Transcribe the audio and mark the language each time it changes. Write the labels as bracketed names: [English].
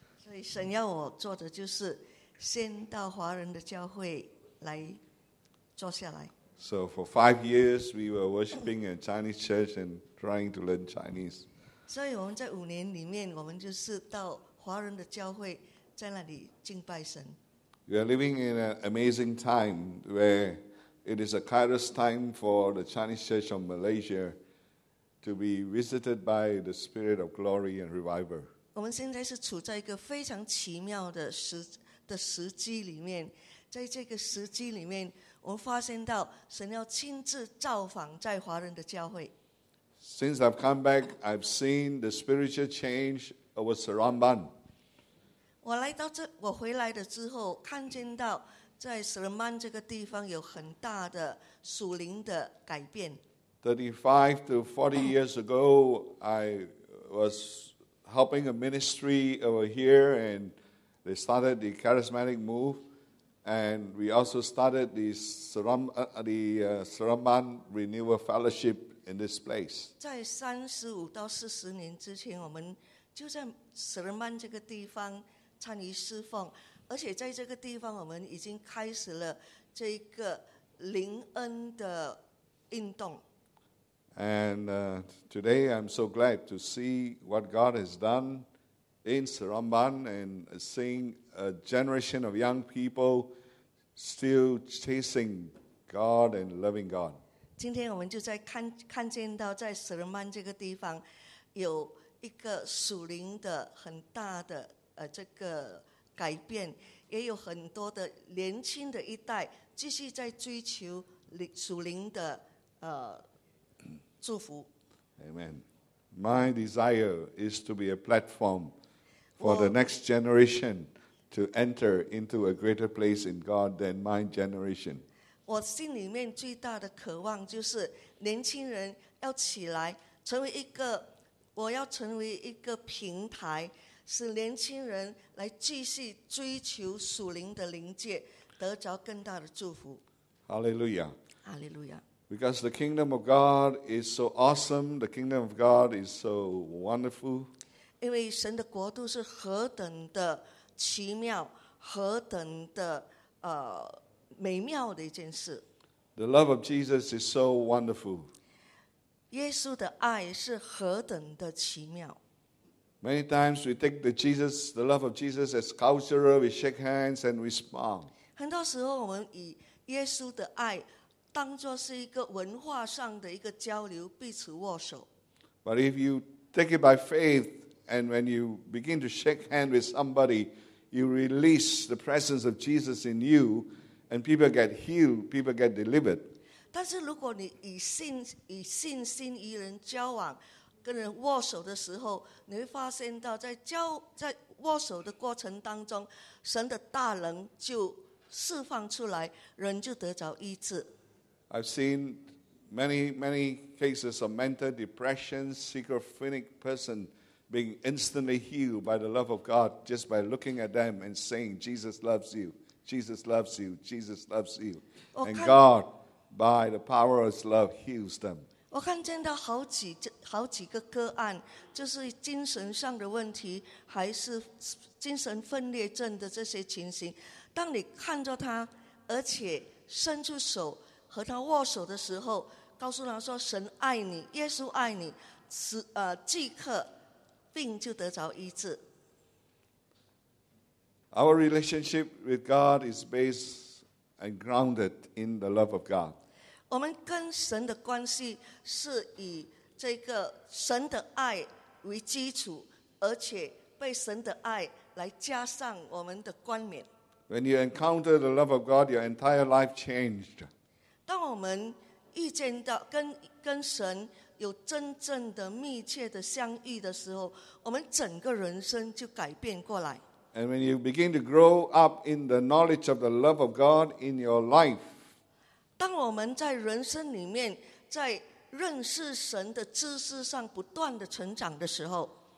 [Chinese] 所以神要我做的就是先到华人的教会来坐下来。 [English] So for 5 years, we were worshiping in a Chinese church and trying to learn Chinese. [Chinese] 所以我们在五年里面，我们就是到华人的教会，在那里敬拜神。 [English] We are living in an amazing time where it is a Kairos time for the Chinese church of Malaysia. To be visited by the Spirit of Glory and Revival. [Chinese] 我们现在是处在一个非常奇妙的时机里面，在这个时机里面，我们发现到神要亲自造访在华人的教会。 [English] Since I've come back, I've seen the spiritual change over Seremban. [Chinese] 我来到这，我回来的之后，看见到在 Seremban 这个地方有很大的属灵的改变。 [English] 35 to 40 years ago, I was helping a ministry over here, and they started the charismatic move, and we also started the Seremban Renewal Fellowship in this place. [Chinese] 在35到40年之前，我们就在 Seremban 这个地方参与侍奉，而且在这个地方，我们已经开始了这个灵恩的运动。 [English] And today I'm so glad to see what God has done in Seremban and seeing a generation of young people still chasing God and loving God. [Chinese] 今天我们就在 看见到在舍勒曼这个地方有一个属灵的很大的这个改变，也有很多的年轻的一代继续在追求属灵的祝福。 [English] Amen. My desire is to be a platform for the next generation to enter into a greater place in God than my generation. [Chinese] 我心里面最大的渴望就是年轻人要起来成为一个，我要成为一个平台，使年轻人来继续追求属灵的灵界，得着更大的祝福。 [English] Hallelujah. Hallelujah. Because the kingdom of God is so awesome, the kingdom of God is so wonderful. [Chinese] 因为神的国度是何等的奇妙，何等的美妙的一件事。 [English] The love of Jesus is so wonderful. [Chinese] 耶稣的爱是何等的奇妙。 [English] Many times we take the love of Jesus as cultural, we shake hands and we smile. [Chinese] 很多时候我们以耶稣的爱当作是一个文化上的一个交流，彼此握手。 [English] But if you take it by faith, and when you begin to shake hands with somebody, you release the presence of Jesus in you, and people get healed, people get delivered. [Chinese] 但是如果你以信心与人交往，跟人握手的时候，你会发现到在握手的过程当中，神的大能就释放出来，人就得着医治。 [English] I've seen many, many cases of mental depression, schizophrenic person being instantly healed by the love of God just by looking at them and saying, Jesus loves you, Jesus loves you, Jesus loves you. And God, by the power of his love, heals them. [Chinese] 我看见到好几个个案，就是精神上的问题，还是精神分裂症的这些情形。当你看着他，而且伸出手和他握手的时候，告诉他说：“神爱你，耶稣爱你。” 即刻病就得着医治。 [English] Our relationship with God is based and grounded in the love of God. [Chinese] 我们跟神的关系是以这个神的爱为基础，而且被神的爱来加上我们的冠冕。 [English] When you encounter the love of God, your entire life changed. [Chinese] 当我们遇见到跟神有真正的密切的相遇的时候，我们整个人生就改变过来。 [English] And when you begin to grow up in the knowledge of the love of God in your life, [Chinese] 当我们在人生里面，在认识神的知识上不断的成长的时候，